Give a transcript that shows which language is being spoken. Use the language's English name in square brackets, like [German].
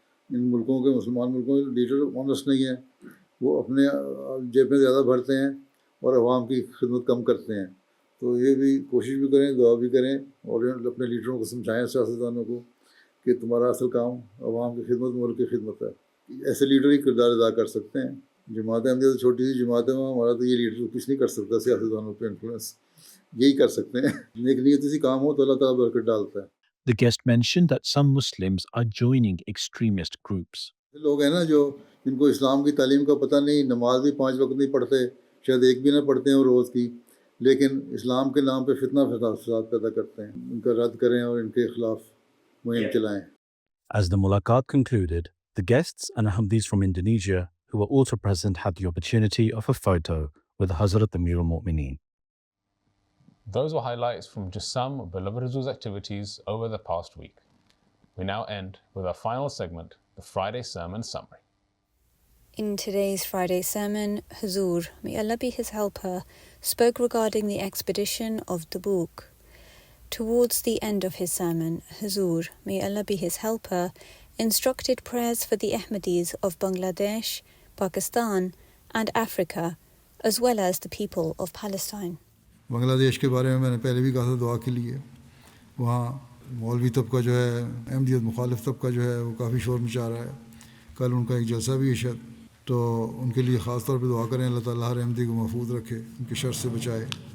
[Urdu] ان ملکوں کے، مسلمان ملکوں کے لیڈر آنیسٹ نہیں ہیں، وہ اپنے جیب میں زیادہ بھرتے ہیں اور عوام کی خدمت کم کرتے ہیں۔ تو یہ بھی کوشش بھی کریں، دعا بھی کریں، اور اپنے لیڈروں کو سمجھائیں، سیاستدانوں کو، کہ تمہارا اصل کام عوام کی خدمت، ملک کی خدمت ہے۔ ایسے لیڈر ہی کردار ادا کر سکتے ہیں۔ جماعت احمدیہ تو چھوٹی سی جماعت ہے، ہمارا تو یہ لیڈر کچھ نہیں کر سکتا، سیاستدانوں پہ انفلوئنس یہی کر سکتے ہیں. نیک نیتی سے کام ہو تو اللہ تعالیٰ برکت ڈالتا ہے. [English] The guest mentioned that some Muslims are joining extremist groups. [Urdu] لوگ ہیں نا جو جن کو اسلام کی تعلیم کا پتہ نہیں، نماز بھی 5 وقت نہیں پڑھتے، شاید ایک بھی نہ پڑھتے ہیں وہ روز کی، لیکن اسلام کے نام پہ فتنہ فساد پیدا کرتے ہیں. ان کا رد کریں اور ان کے خلاف مہم چلائیں. [English] As the mulaqat concluded, the guests and Ahmadis from Indonesia who were also present had the opportunity of a photo with Hazrat Amir al-Mu'mineen. Those were highlights from just some of Beloved Huzoor's activities over the past week. We now end with our final segment, the Friday Sermon Summary. In today's Friday sermon, Huzoor, may Allah be his helper, spoke regarding the expedition of Tabuk. Towards the end of his sermon, Huzoor, may Allah be his helper, instructed prayers for the Ahmadis of Bangladesh, Pakistan and Africa, as well as the people of Palestine. [Urdu] بنگلہ دیش کے بارے میں میں نے پہلے بھی کہا تھا دعا کے لیے. وہاں مولوی طبقہ جو ہے، احمدیت مخالف طبقہ جو ہے، وہ کافی شور مچا رہا ہے. کل ان کا ایک جلسہ بھی ہے شاید، تو ان کے لیے خاص طور پہ دعا کریں، اللہ تعالیٰ ہر احمدی کو محفوظ رکھے، ان کے شر سے بچائے.